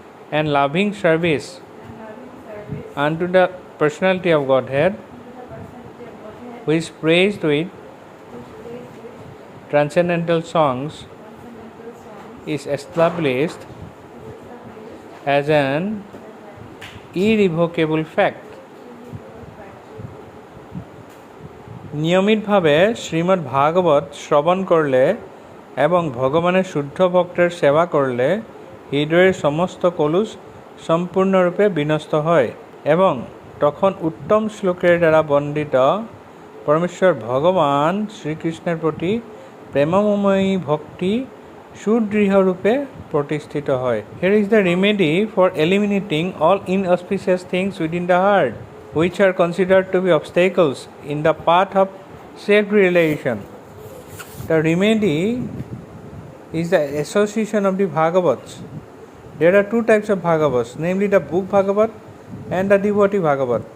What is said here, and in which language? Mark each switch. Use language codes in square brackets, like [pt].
[en] and loving service unto the personality of Godhead, who is praised with transcendental songs, is established as an irrevocable fact. [bn] নিয়মিতভাবে শ্রীমদ্ ভাগবত শ্রবণ করলে এবং ভগবানের শুদ্ধ ভক্তের সেবা করলে হৃদয়ের সমস্ত কলুষ সম্পূর্ণরূপে বিনষ্ট হয় এবং তখন উত্তম শ্লোকের দ্বারা বন্দিত পরমেশ্বর ভগবান শ্রীকৃষ্ণের প্রতি প্রেমময়ী ভক্তি সুদৃঢ়রূপে প্রতিষ্ঠিত হয়. [en] Here is the remedy for eliminating all inauspicious things within the heart, which are considered to be obstacles in the path of self-realization. The remedy is the association of the Bhagavats. There are two types of Bhagavats, namely the book Bhagavat and the devotee Bhagavat.